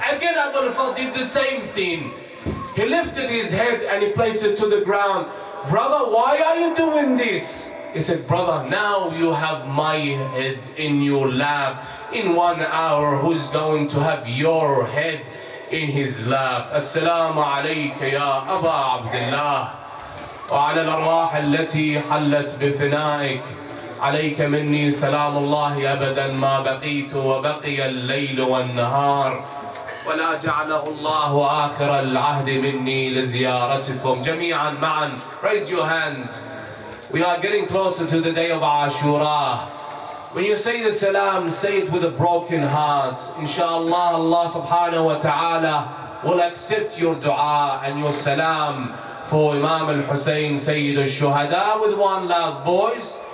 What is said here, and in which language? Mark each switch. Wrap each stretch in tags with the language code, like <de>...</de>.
<en>Again Abu al-Fadl did the same thing. He lifted his head and he placed it to the ground. Brother, why are you doing this? He said, brother, now you have my head in your lap. In 1 hour, who's going to have your head in his lap?</en> <ar>Assalamu alayka ya Aba Abdullah. وعلى الأرواح التي حلت بفنائك عليك مني سلام الله أبدا ما بقيت وبقي الليل والنهار ولا جعله الله آخر العهد مني لزيارتكم جميعا معا.</ar> <en>Raise your hands. We are getting closer to the day of Ashura. When you say the salam, say it with a broken heart. Inshallah, Allah subhanahu wa ta'ala will accept your dua and your salam for Imam al-Hussein, Sayyid al-Shuhada, with one loud voice.</en>